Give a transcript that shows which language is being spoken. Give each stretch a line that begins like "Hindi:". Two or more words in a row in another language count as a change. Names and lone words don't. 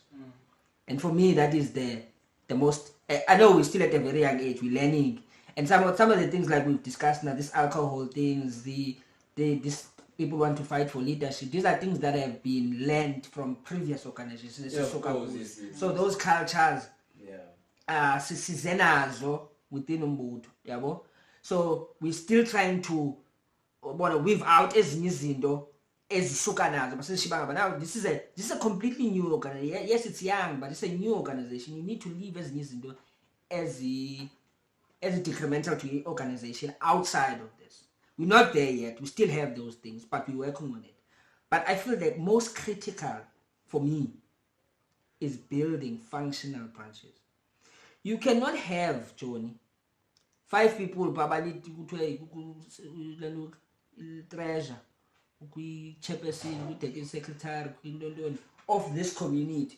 English: And for me, that is the most. I know we're still at a very young age, we're learning, and some of the things like we've discussed now, this alcohol things, this people want to fight for leadership. These are things that have been learned from previous organizations. So those cultures,
Xhosa: sizenazo within umbutho, yabo.
English: So we're still trying to weave out
Xhosa: ezinye izinto ezisuka nazo basishibanga.
English: But now this is a completely new organization. Yes, it's young, but it's a new organization. You need to leave
Xhosa: ezinye izinto
English: as detrimental to the organization outside of this. We're not there yet. We still have those things, but we're working on it. But I feel that most critical for me is building functional branches. You cannot have, Johnny, 5 people treasure, chairperson, secretary of this community.